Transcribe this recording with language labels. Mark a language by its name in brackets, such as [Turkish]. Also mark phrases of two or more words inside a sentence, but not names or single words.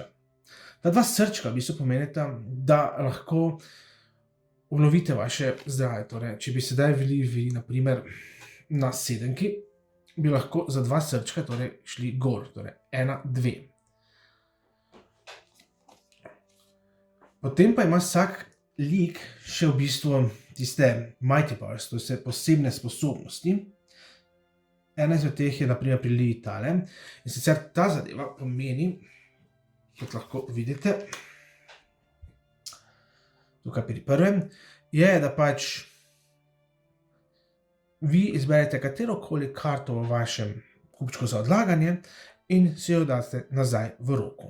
[Slovenian] Ta 2 srčka v bistvu pomenita, da lahko obnovite vaše zdravje. Torej, če bi sedaj bili vi, naprimer, na 7, bi lahko za 2 srčka torej šli gor, torej 1, 2. Potem pa ima vsak lik še v bistvu tiste [English] mighty powers, [Slovenian] to je posebne sposobnosti. Ena izmed teh je naprimer pri Liji tale. In sicer ta zadeva pomeni, kot lahko vidite, tukaj pri prvem, je, da pač vi izberete katerokoli karto v vašem kupčku za odlaganje in si jo date nazaj v roko.